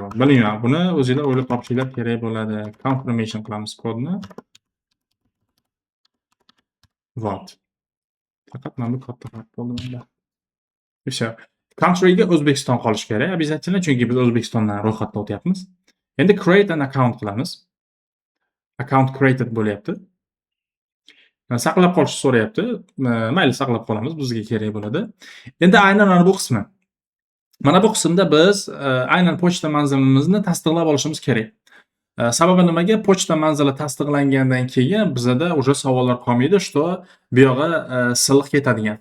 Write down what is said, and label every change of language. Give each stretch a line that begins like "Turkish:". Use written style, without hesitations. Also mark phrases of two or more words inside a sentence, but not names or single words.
Uzbek: Bilinglar, buni o'zingizlar o'ylab topishinglar kerak bo'ladi. Confirmation qilamiz kodni. Вот. Faqat mana bu katta farq bo'ldi bunda. O'sha countryga O'zbekiston qolishi kerak обязательно, chunki biz O'zbekistondan ro'yxatdan o'tyapmiz.
English: Endi create an account qilamiz. Account created bo'lyapti.
Uzbek: Saqlab qolishni so'rayapti. Mayli, saqlab qolamiz, bizga kerak bo'ladi. Endi aynan mana bu qismi. Mana bu qismda biz aynan pochta manzilimizni tasdiqlab olishimiz kerak. Sababi nimaga? Pochta manzili tasdiqlangandan keyin bizada уже savollar qolmaydi, что bu yog'i silliq ketadigan.